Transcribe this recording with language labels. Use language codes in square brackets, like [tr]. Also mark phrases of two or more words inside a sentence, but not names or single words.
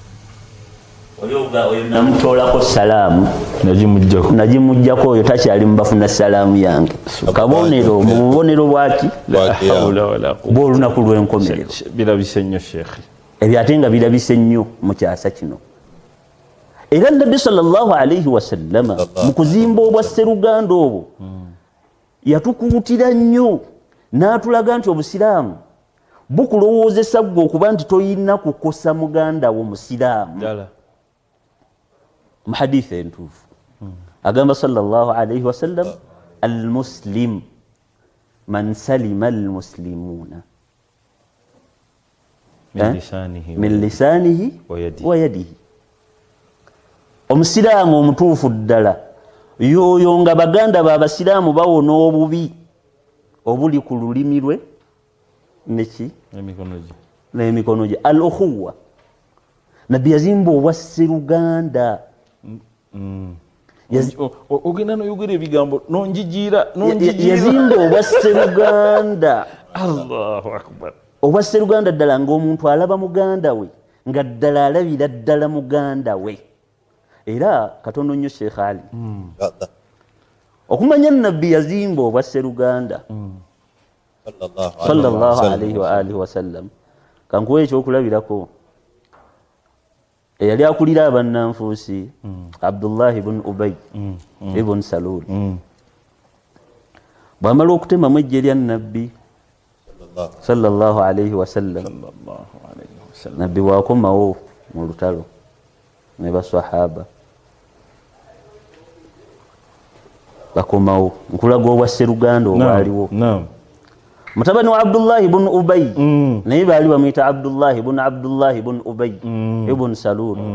[lg] Oyo namutoolako salaamu nagimuggyako, oyo takyali mubafuna salaamu yange. Kabonero mu bubonero bwaki bw'olunaku lw'enkomerero. Birabise nnyo Sheikh, ebyo ate nga birabise nnyo mu kyasa kino. Era Nabbi [ar] صلى الله عليه وسلم [lg] mu kuzimba obwa sseruganda obwo yatukuutira nnyo n'atulaga nti obusiraamu bukulowoozesa ggwe okuba nti toyina kukosa muganda wo musiraamu. Mu hadithi entuufu agamba [ar] صلى الله عليه وسلم, المسلم من سلم المسلمون من لسانه ويده. [lg] Omusiraamu omutuufu ddala yoyo nga baganda b'abasiraamu bawona obubi obuli ku lulimi lwe neki n'emikono gye. Al ukhuwa, Nabbi yazimba obwa sseruganda. ogenda noyogera ebigambo nonjijiira yazimba obwa Sseruganda. [ar] الله أكبر. [lg] Obwa Sseruganda ddala ng'omuntu alaba muganda we nga ddala alabira ddala muganda we. Era katono nnyo Sheikh Ali okumanya nabbi yazimba obwa Sseruganda [ar] صلى الله عليه وعلى آله وسلم. [lg] Kankuwa ekyokulabirako eyali akulira abannanfuusi Abdullah ibn Ubay ibn Salul bwamala okutemamu ejje lya nabbi [ar] صلى الله عليه وسلم, [lg] nabbi bwakomawo mu lutalo ne basahaba bakomawo nkulaga obwa Sseruganda obwaliwo. Mutabani wa Abdullah ibn Ubay naye baali bamuyita Abdullah ibn Ubay ibn Salul.